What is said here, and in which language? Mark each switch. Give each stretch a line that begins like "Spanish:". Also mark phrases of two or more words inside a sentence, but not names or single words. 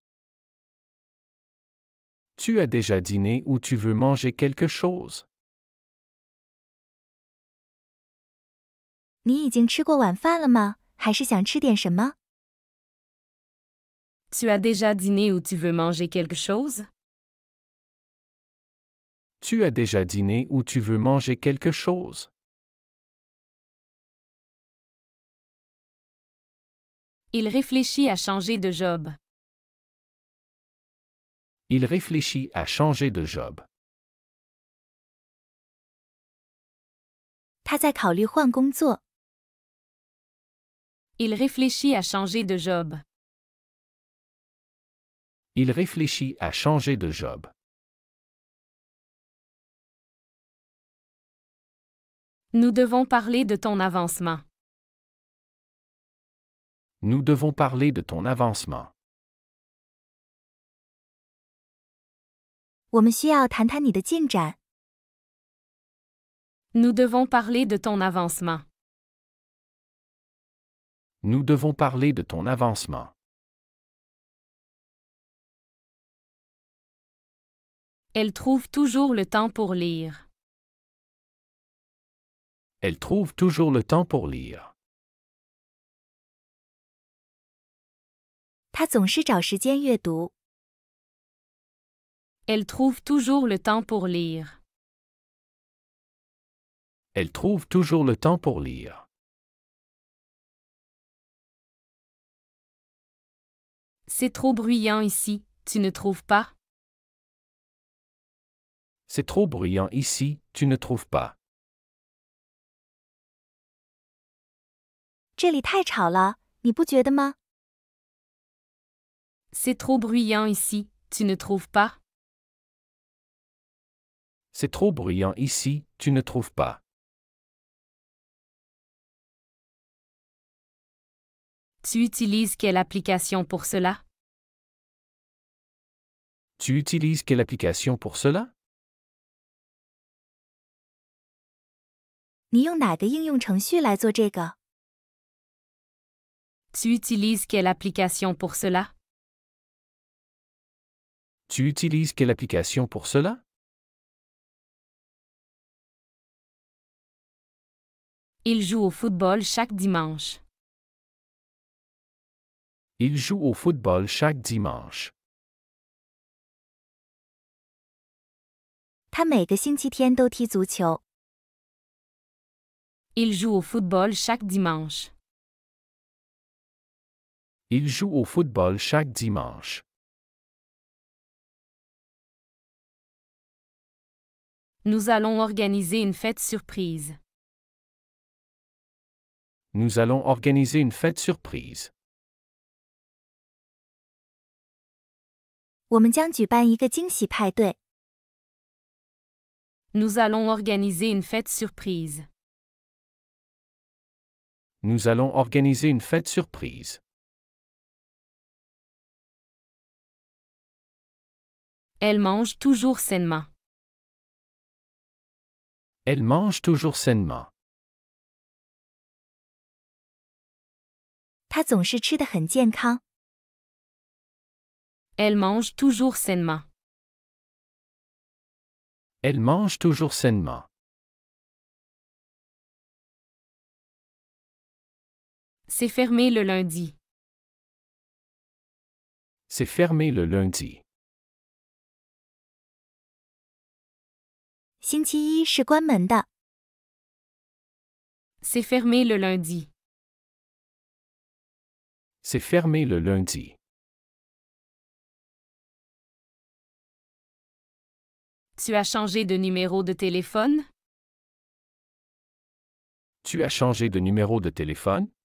French: Tu as déjà dîné ou tu veux manger quelque chose?
Chinese: 你已经吃过晚饭了吗？还是想吃点什么？
French: Tu as déjà dîné ou tu veux manger quelque chose? Tu as déjà dîné ou tu veux manger quelque chose? Il réfléchit à changer de job. Il réfléchit à changer de job.
Chinese: 他在考虑换工作。
French: Il réfléchit à changer de job. Il réfléchit à changer de job. Nous devons parler de ton avancement. Nous devons parler de ton avancement.
Chinese: 我们需要谈谈你的进展。
French: Nous devons parler de ton avancement. Nous devons parler de ton avancement. Elle trouve toujours le temps pour lire. Elle trouve toujours le temps pour lire.
Chinese: 他总是找时间阅读。
French: Elle trouve toujours le temps pour lire. Elle trouve toujours le temps pour lire. C'est trop bruyant ici, tu ne trouves pas? C'est trop bruyant ici, tu ne trouves pas?
Chinese: 这里太吵了，你不觉得吗？
French: C'est trop bruyant ici, tu ne trouves pas? C'est trop bruyant ici, tu ne trouves pas? Tu utilises quelle application pour cela? Tu utilises quelle application pour cela?
Chinese: 你用哪个应用程序来做这个？
French: Tu utilises quelle application pour cela? Tu utilises quelle application pour cela? Il joue au football chaque dimanche. Il joue au football chaque dimanche.
Chinese: 他每个星期天都踢足球。
French: Il joue au football chaque dimanche. Il joue au football chaque dimanche. Nous allons organiser une fête surprise. Nous allons organiser une fête surprise.
Chinese: 我们将举办一个惊喜派对。
French: Nous allons organiser une fête surprise. Nous allons organiser une fête surprise. Elle mange toujours sainement. Elle mange toujours sainement.
Chinese: 他总是吃得很健康。
French: Elle mange toujours sainement. Elle mange toujours sainement. C'est fermé le lundi. C'est fermé le lundi.
Chinese: 星期一是关门的。
French: C'est fermé le lundi. C'est fermé le lundi. Tu as changé de numéro de téléphone? Tu as changé de numéro de téléphone?